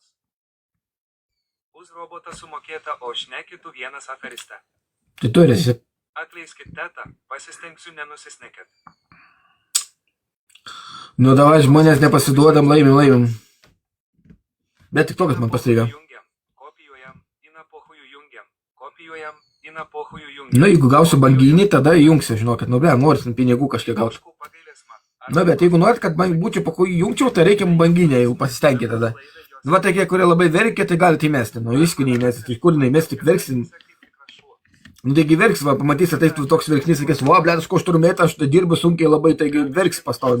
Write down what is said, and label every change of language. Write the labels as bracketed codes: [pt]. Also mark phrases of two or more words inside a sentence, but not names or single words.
[lt] Už robotą sumokėta, o šneki tu vienas aferiste. Tai tu esi. Atleiskit tetą, pasistengsiu nenusisnekėt. Nu, davai žmonės nepasiduodam, laimim. Bet tik tokas man pastriga. Kopijuojam, ina pohujų jungiam. Kopijuojam, ina pohujų jungiam. Nu, jeigu gausiu banginį, tada įjungsiu, žinokit, nu, be, noris pinigų kažkiek gauti. Ožkų pagailėsma. Na, bet jeigu norit, kad man būčiau po ko įjungčiau, tai reikia banginę, jau pasistengti tada. Nu, va, tokie, kurie labai verkia, tai galite įmesti. Nu, iškų neįmesti, iš kur neįmesti, tik verksim. Nu, taigi verks, va, pamatys, ateis toks verksnys, sakės, va, blėt, aš kažkur metą, aš dirbu sunkiai labai, taigi verks pastovi.